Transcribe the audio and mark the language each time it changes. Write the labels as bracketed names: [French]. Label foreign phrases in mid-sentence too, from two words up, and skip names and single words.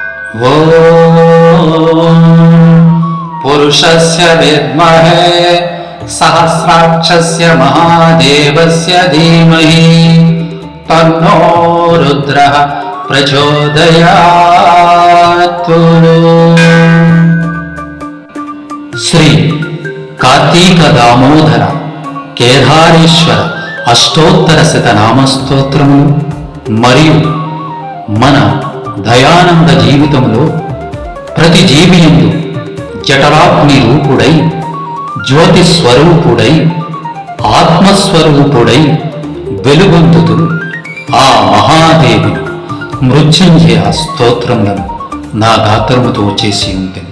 [Sanskrit] ॐ पुरुषस्य विद्महे सहस्राक्षस्य महादेवस्य धीमहि तन्नो रुद्रः प्रचोदयात्। [Telugu] శ్రీ కార్తీక దామోదర కేదారేశ్వర అష్టోత్తర శతనామ స్తోత్రము మరియు మన దయానంద జీవితంలో ప్రతి జీవియందు జఠరాగ్ని రూపుడై జ్యోతి స్వరూపుడై ఆత్మస్వరూపుడై వెలుగొందుతూ ఆ మహాదేవుని మృత్యుంజయ స్తోత్రములను నా గాత్రముతో చేసి ఉంటుంది.